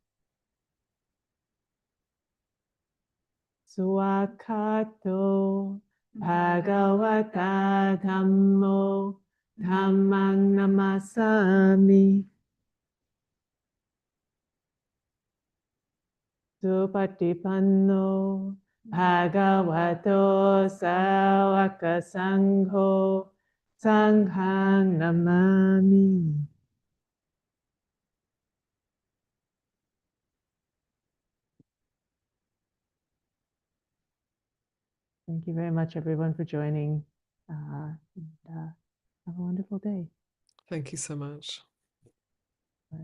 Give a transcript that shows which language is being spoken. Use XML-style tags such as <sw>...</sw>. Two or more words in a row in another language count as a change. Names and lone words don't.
<pi>Swakato Bhagavata Dhammo Dhammang Namasami Supatipanno Bhagavato Sawaka Sangho Sanghang Namami.</pi> <en>Thank you very much, everyone, for joining. Have a wonderful day. Thank you so much.</en>